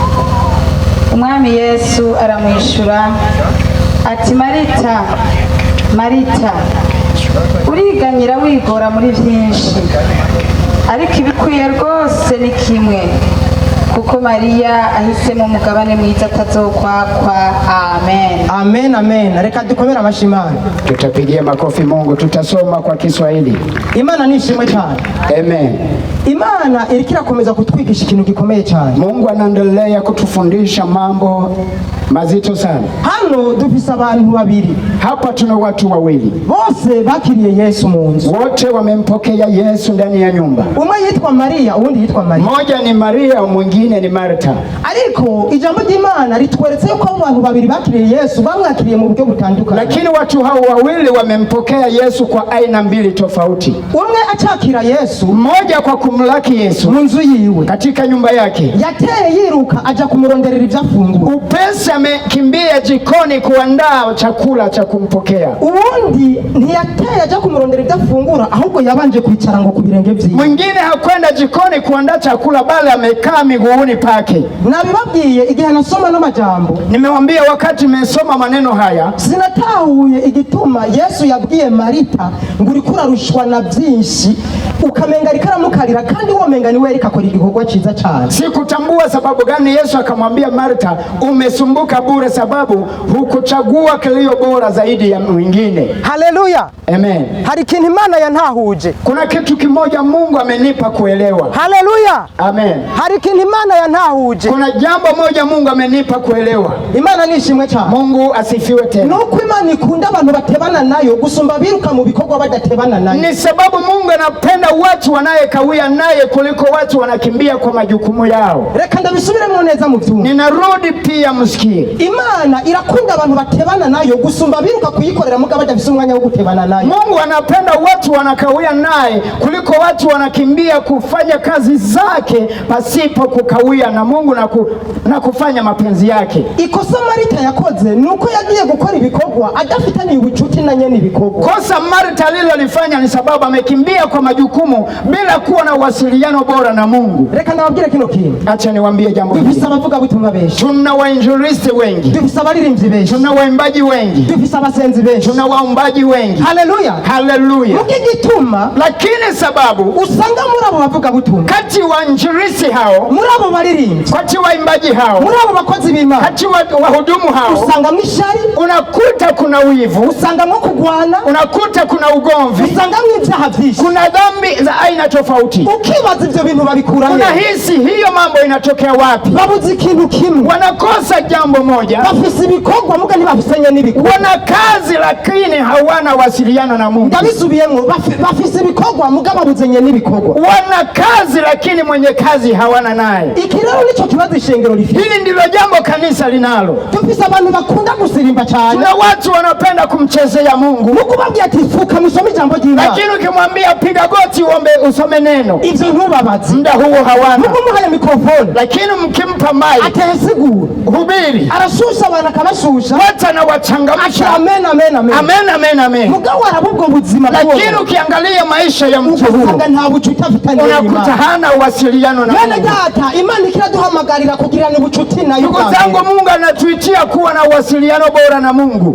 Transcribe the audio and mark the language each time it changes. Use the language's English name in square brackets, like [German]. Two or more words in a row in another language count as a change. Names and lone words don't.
[Rundi] Umwami Yesu aramwishura ati Marita, Marita, uriganyira wigora muri byinshi, ariko ibikwiye rwose ni kimwe, kuko Mariya ahisemo umugabane mwiza atazokwakwa. Amen. Amen, amen. Reka dukomere amashimana. [Swahili] Tutapigia makofi Mungu. Tutasoma kwa Kiswahili. [Rundi] Imana nishimwe cyane. Amen. Imana iriko irakomeza kutwigisha ikintu gikomeye cyane. [Swahili] Mungu anaendelea kutufundisha mambo mazito sana. [Rundi] Hano dufise abantu babiri. [Swahili] Hapa tuna watu wawili. [Rundi] Bose bakiriye Yesu mu nzu. [Swahili] Wote wamempokea Yesu ndani ya nyumba. [Rundi] Umwe yitwa Maria, uwundi yitwa Maria. [Swahili] Mmoja ni Maria, mwingine ni Marta. [Rundi] Ariko ijambo ry'Imana ritweretse ko abantu babiri bakiriye Yesu bamwakiriye mu buryo butandukanye. [Swahili] Lakini watu hao wawili wamempokea Yesu kwa aina mbili tofauti. [Rundi] Umwe achakira Yesu, [Swahili] mmoja kwa kumlaki Yesu [Rundi] mu nzu yiwe, [Swahili] katika nyumba yake. [Rundi] Yateye yiruka aja kumuronderera ivyafungura. [Swahili] Upesi amekimbia jikoni kuandaa chakula cha kumpokea. [Rundi] Uwundi ntiyateye aja kumurondera ivyafungura, ahubwo yabanje kwicara ngo ku birenge vyiwe. [Swahili] Mwingine hakwenda jikoni kuandaa chakula, bali amekaa miguuni pake. [Rundi] Nabibabwiye igihe nasoma no majambo. [Swahili] Nimewambia wakati nimesoma maneno haya, [Rundi] sinatahuye igituma Yesu yabwiye Marita ngo uriko urarushwa na byinshi ukamenga rikaramukarira kandi womenga niwe rikakora igikorwa ciza cyane. [Swahili] Sikutambua sababu gani Yesu akamwambia Marta, umesumbuka bure sababu hukuchagua kilio bora zaidi ya mwingine. Haleluya. Amen. [Rundi] Hari kintu Imana yantahuje. [Swahili] Kuna kitu kimoja Mungu amenipa kuelewa. Haleluya. Amen. [Rundi] Hari kintu Imana yantahuje. [Swahili] Kuna jambo moja Mungu amenipa kuelewa. [Rundi] Imana nishimwe cyane. [Swahili] Mungu asifiwe tena. [Rundi] Nuko Imana ikunda abantu batebana nayo gusumba biruka mu bikorwa badatebana nayo. [Swahili] Ni sababu Mungu anapenda watu wanayekawia naye kuliko watu wanakimbia kwa majukumu yao. [Rundi] Reka ndabisubiremo neza mu vyuma. [Swahili] Ninarudi pia msikie. [Rundi] Imana irakunda abantu batebana nayo gusumba biruka kuyikorera mugabo badafise umwanya wo gutebana nayo. [Swahili] Mungu anapenda watu wanakawia naye kuliko watu wanakimbia kufanya kazi zake pasipo kukawia na Mungu na kufanya mapenzi yake. [Rundi] Ikosa Marita yakoze nuko yagiye gukora ibikorwa adafitanye ubucuti na nyene ibikorwa. [Swahili] Kosa Marita alilolifanya ni sababu amekimbia kwa majukumu bila kuwa na uwasiliano bora na Mungu. [Rundi] Reka ndababwire kino kintu. [Swahili] Acha niwaambie jambo hili. [Rundi] Dufise abavuga butumwa benshi. [Swahili] Tuna wainjilisti wengi. [Rundi] Dufise abaririmbyi benshi. [Swahili] Tuna waimbaji wengi. [Rundi] Dufise abasenzi benshi. [Swahili] Tuna waombaji wengi. Haleluya. Haleluya. [Rundi] Mukigituma, [Swahili] lakini sababu [Rundi] usanga muri abo bavuga butumwa, [Swahili] kati wainjilisti hao, [Rundi] muri abo baririmbyi, [Swahili] kati waimbaji hao, [Rundi] muri abo bakozi b'Imana, [Swahili] kati wahudumu hao, [Rundi] usanga mwishari, [Swahili] unakuta kuna wivu, [Rundi] usanga mwo kugwana, [Swahili] unakuta kuna ugomvi, [Rundi] usanga mw'ivyaha vyinshi, [Swahili] kuna dhambi za aina tofauti. [Rundi] Ukibaza ivyo bintu babikura he? [Swahili] Unahisi hiyo mambo inatokea wapi? [Rundi] Babuze ikintu kimwe, [Swahili] wanakosa jambo moja, [Rundi] bafise ibikorwa muga ntibafisanye n'ibikorwa, [Swahili] wana kazi lakini hawana wasiliana na Mungu. [Rundi] Ndabisubiyemo, bafise ibikorwa muga babuzenye n'ibikorwa, [Swahili] wana kazi lakini mwenye kazi hawana naye. [Rundi] Iki rero nico kibazo ishengero rifite. [Swahili] Hili ndilo jambo kanisa linalo. [Rundi] Dufise abantu bakunda gusirimba cyane. [Swahili] Tuna watu wanapenda kumchezea Mungu. [Rundi] Mukubabwira ati fuka musome jambo ry'Imana, [Swahili] lakini ukimwambia piga goti uombe usome neno, [Rundi] ivyo ntubabazi, [Swahili] muda huo hawana. [Rundi] Mukumuhaye mikrofoni, [Swahili] lakini mkimpa mai [Rundi] atesigura [Swahili] hubiri, [Rundi] arashusha abantu akabashusha, [Swahili] wata na wachangamsha, amen amen amen amen amen amen, [Rundi] mugabo arabubwo buzima. [Swahili] Lakini ukiangalia maisha ya mtu huyo [Rundi] nta bucuti afitanye n'Imana, [Swahili] unakuta hana uwasiliano na Mungu. [Rundi] Data, Imana ikiraduhamagarira kugirana ubucuti nayo. [Swahili] Ndugu zangu, Mungu anatuitia kuwa na uwasiliano bora na Mungu.